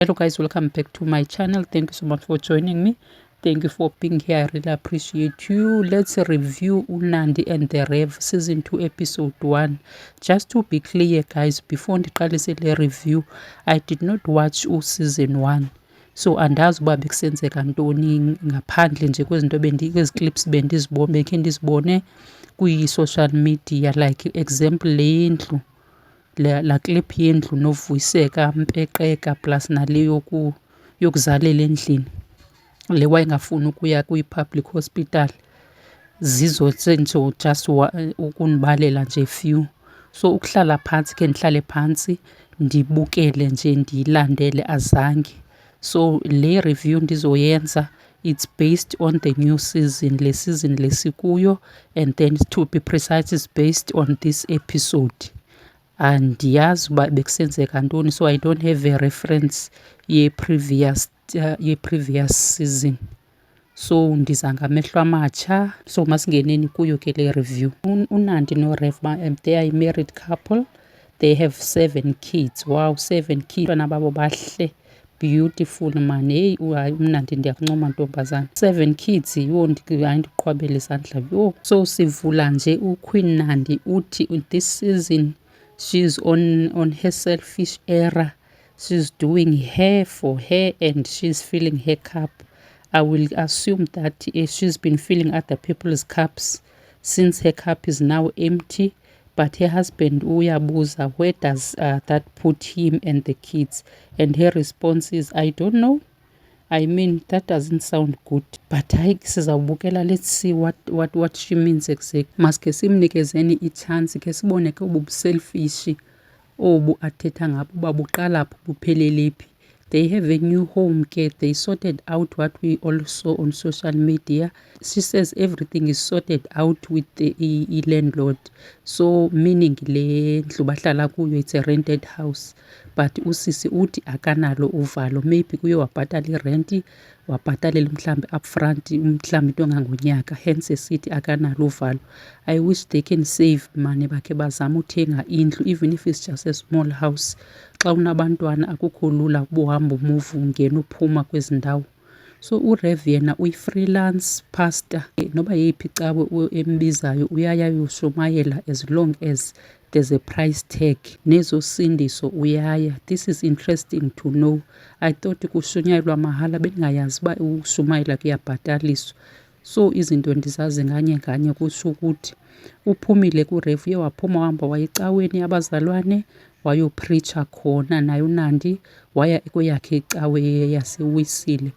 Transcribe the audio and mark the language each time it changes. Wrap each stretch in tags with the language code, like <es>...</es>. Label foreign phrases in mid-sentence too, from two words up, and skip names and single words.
<en>Hello guys, welcome back to my channel. Thank you so much for joining me. Thank you for being here. I really appreciate you. Let's review Unandi and the Rev season 2 episode 1. Just to be clear guys, before</en> <xh>ndiqalise le review,</xh> <en>I did not watch season 1.</en> <xh>So andazi uba bekusenzeka ntoni ngaphandle nje kwezinto kwezi clips bekhe ndizibone kwi-</xh> <en>social media, like example</en> <xh>le ndlu la clip yendlu noVuyiseka Mpekeka plus nale yokuzalela endlini le wayengafuni ukuya kwi-</xh> <en>public hospital.</en> <xh>Zizo senjo just ukunibalela nje few. So ukuhlala phantsi ke ndihlale phantsi ndibukele nje ndiyilandele azange. So le review ndizoyenza,</xh> <en>it's based on the new season,</en> <xh>le season lesikuyo,</xh> <en>and then to be precise is based on this episode.</en> <xh>Andiyazi uba bekusenzeka ntoni,</xh> <en>so I don't have a reference ye-previous season.</en> <xh>So ndiza ngamehlo amatsha. So masingeneni kuyo ke le review. Unandi noRev,</xh> <en>they are a married couple. They have 7 kids. Wow, 7 kids.</en> <xh>Abantwana babo bahle,</xh> <en>beautiful man.</en> <xh>Hey, Unandi ndiyakuncoma ntombazana. 7 kids, yho ndiqhwabele izandla.</xh> <en>Yho. So</en> <xh>sivula nje uQueen Nandi uthi</xh> <en>this season she's on her selfish era. She's doing hair for her and she's filling her cup. I will assume that she's been filling other people's cups since her cup is now empty. But her husband uyabuza, where does that put him and the kids? And her response is, I don't know. I mean, that doesn't sound good.</en> <xh>But hayi sizawubukela,</xh> <en>let's see what she means exactly.</en> <xh>Maske simnikezeni i-chance ke sibone ke ubuselfish obu athetha ngabo uba buqala phi buphelele phi.</xh> <en>They have a new home ke, they sorted out what we all saw on social media. She says everything is sorted out with the landlord.</en> <xh>So meaning le ndlu bahlala kuyo,</xh> <en>it's a rented house.</en> <xh>But usisi uthi akanalo uvalo, maybe kuye wabhatala irenti, wabhatalela mhlambi upfront mhlambi into engangonyaka, hence esithi akanalo uvalo.</xh> <en>I wish they can save money</en> <xh>bakhe bazama uthenga indlu,</xh> <en>even if it's just a small house.</en> <xh>Xa unabantwana akukho lula ubuhamba umuvu ungena uphuma kwezi ndawo. So uRev yena uyi-</xh> <en>freelance pastor,</en> <xh>noba yeyiphi cawe embizayo uyaya uyoshumayela</xh> <en>as long as there's a price tag.</en> <xh>Nezosindiso uyaya.</xh> <en>This is interesting to know. I thought</en> <xh>kushunyayelwa mahala, bendingayazi uba ushumayela kuyabhataliswa. So izinto ndizazi nganye kusho ukuthi uphumile kuRev, uye waphuma wahamba wayecaweni yabazalwane wayopreacher khona. Naye uNandi waya kweyakhe icawe yaseWisile.</xh>